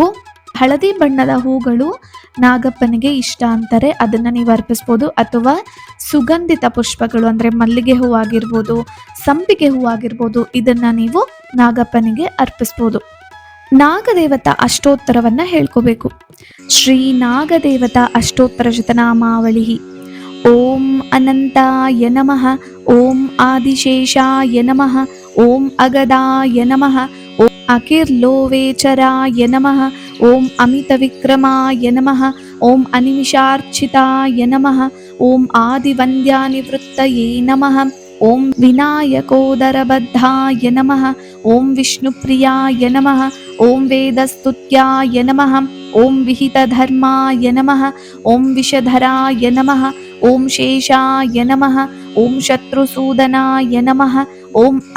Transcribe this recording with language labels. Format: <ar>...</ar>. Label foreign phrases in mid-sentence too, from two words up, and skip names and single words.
<kn>ಹಳದಿ ಬಣ್ಣದ ಹೂಗಳು ನಾಗಪ್ಪನಿಗೆ ಇಷ್ಟ ಅಂತಾರೆ, ಅದನ್ನ ನೀವು ಅರ್ಪಿಸ್ಬೋದು. ಅಥವಾ ಸುಗಂಧಿತ ಪುಷ್ಪಗಳು ಅಂದರೆ ಮಲ್ಲಿಗೆ ಹೂವಾಗಿರ್ಬೋದು, ಸಂಪಿಗೆ ಹೂವಾಗಿರ್ಬೋದು, ಇದನ್ನ ನೀವು ನಾಗಪ್ಪನಿಗೆ ಅರ್ಪಿಸ್ಬೋದು. ನಾಗದೇವತಾ ಅಷ್ಟೋತ್ತರವನ್ನ ಹೇಳ್ಕೋಬೇಕು.</kn> <sa>ಶ್ರೀ ನಾಗದೇವತಾ ಅಷ್ಟೋತ್ತರ ಶತನಾಮಾವಳಿ. ಓಂ ಅನಂತಾಯ ನಮಃ, ಓಂ ಆದಿಶೇಷಾಯ ನಮಃ, ಓಂ ಅಗದಾಯ ನಮಃ, ಓಂ ಅಕಿರ್ಲೋವೇಚರಾಯ ನಮಃ, ಓಂ ಅಮಿತ ವಿಕ್ರಮಾಯ ನಮಃ, ಓಂ ಅನಿಮಿಷಾರ್ಚಿತಾಯ ನಮಃ, ಓಂ ಆದಿವಂದ್ಯಾನಿವೃತ್ತಯೇ ನಮಃ, ಓಂ ವಿನಾಯಕೋದರಬದ್ಧಾಯ ನಮಃ, ಓಂ ವಿಷ್ಣುಪ್ರಿಯಾಯ ನಮಃ, ಓಂ ವೇದಸ್ತುತ್ಯಾಯ ನಮಃ, ಓಂ ವಿಹಿತಧರ್ಮಾಯ ನಮಃ, ಓಂ ವಿಷಧರಾಯ ನಮಃ, ಓಂ ಶೇಷಾಯ ನಮಃ, ಓಂ ಶತ್ರುಸೂದನಾಯ ನಮಃ, ಓಂ</sa>